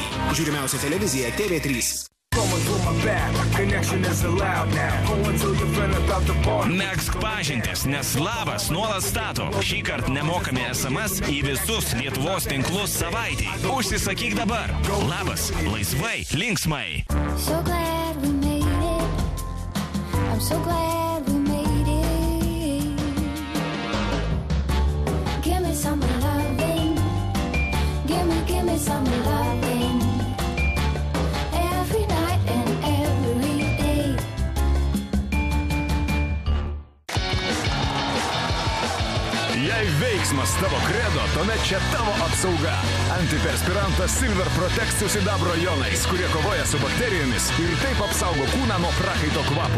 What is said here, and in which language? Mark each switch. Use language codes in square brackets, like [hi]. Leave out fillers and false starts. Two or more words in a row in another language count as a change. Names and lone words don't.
[lt] Žiūrimiausia televizija TV3. Megzk pažintis, nes Labas nuolat stato. Šįkart nemokami SMS į visus Lietuvos tinklus savaitį. Užsisakyk dabar. Labas. Laisvai. Linksmai. [en] So glad we made it. I'm so glad we made it. Give me some loving. Give me some loving. Every night and every day. [lt] Jei veiksmas tavo kredo, tuomet čia tavo apsauga. Antiperspirantas Silver Protect su sidabro jonais, kurie kovoja su bakterijomis ir taip apsaugo kūną nuo prakaito kvapo.